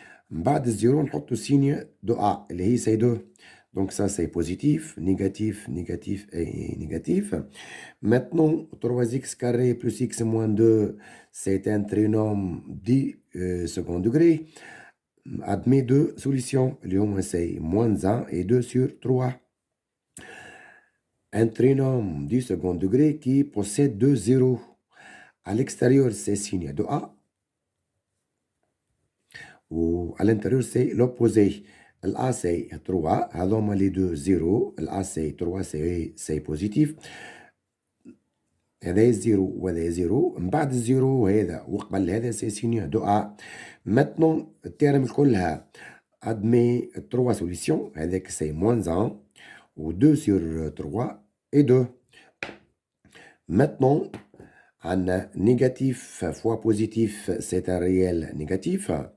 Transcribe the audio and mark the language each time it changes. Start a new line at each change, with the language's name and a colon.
Arabic: بعد الزيرو نحطو
French: signe de A
Arabic: اللي هي
French: c'est 2. Donc ça c'est positif, négatif, négatif et négatif. Maintenant 3x carré plus x moins 2 c'est un trinôme du second degré. Admet deux solutions.
Arabic: اللي هما
French: c'est moins 1 et 2 sur 3. Un trinôme du second degré qui possède deux zéros. À l'extérieur, c'est signe de A. Ou à l'intérieur, c'est l'opposé. A, c'est 3.
Arabic: هذوما
French: les deux zéros. A, c'est 3, c'est positif.
Arabic: هذا زيرو وهذا زيرو. من بعد الزيرو هذا وقبل هذا
French: c'est signe de A. Maintenant,
Arabic: الترم كلها
French: admet trois solutions.
Arabic: هذاك
French: c'est moins 1 ou 2 sur 3 et 2. Maintenant, un négatif fois positif, c'est un réel négatif.